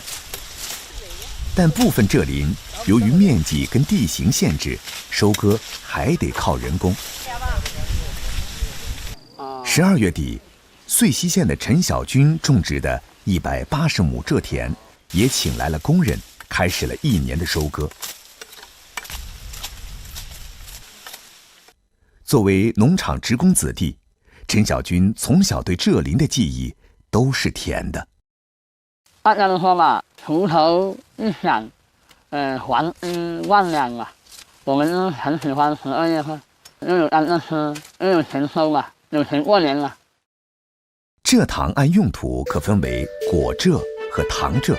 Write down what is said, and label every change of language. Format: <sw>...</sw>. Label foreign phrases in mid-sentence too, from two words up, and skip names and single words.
<zh>但部分蔗林由於面積跟地形限制，收割還得靠人工。12月底，遂溪縣的陳小軍種植的180畝蔗田，也請來了工人，開始了一年的收割。作為農場職工子弟，陳小軍從小對蔗林的記憶都是甜的。大家都说嘛，锄头一响，黄金万两嘛。我们很喜欢12月份，又有干着吃，又有钱收嘛，有钱过年了。蔗糖按用途可分为果蔗和糖蔗。</zh>